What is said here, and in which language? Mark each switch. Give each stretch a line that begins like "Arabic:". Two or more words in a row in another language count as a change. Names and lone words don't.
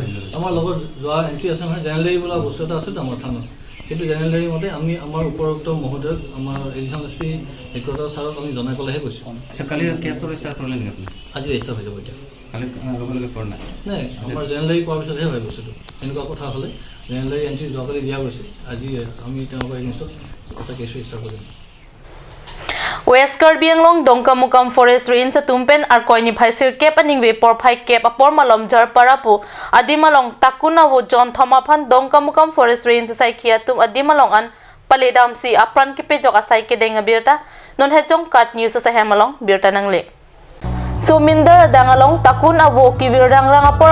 Assamese: আমাৰ লগত যোৱা এণ্ট্ৰি আছে নহয় জেনেৰেলি বোলা বস্তু এটা আছে আমাৰ থানাত কিন্তু জেনেৰেলি মতে আমি আমাৰ উপৰোক্ত মহোদয়ক আমাৰ
English: Additional SP headquarter
Assamese: ছাৰক আমি জনাই পেলাইহে গৈছোঁ কালি কেছটো ৰেজিষ্টাৰ কৰিলে নেকি আপুনি আজি ৰেজিষ্টাৰ হৈ যাব এতিয়া কালি লগে কৰা নাই নাই আমাৰ জেনেৰেলি কৰাৰ পিছতহে হয় বস্তুটো এনেকুৱা কথা হ'লে
English: generally entry
Assamese: যোৱাকালি দিয়া গৈছে আজি আমি তেওঁলোকৰ এগেইনষ্টত এটা
English: case register
Assamese: কৰিম
Karbi: West Karbi Anglong Dongkamukam Forest Range sa Tumpen Arkoini Bhaisir Kep aning we por phai kep apor malom jar parapu Adimalong Takuna wo John Thomaphan Dongkamukam Forest Range sai khiatum Adimalong an Paledam si apran kepe jok asai ke denga birta non hejong kat news sa hemalong birta nangle Suminder dangalong takun avo kivirang rang apor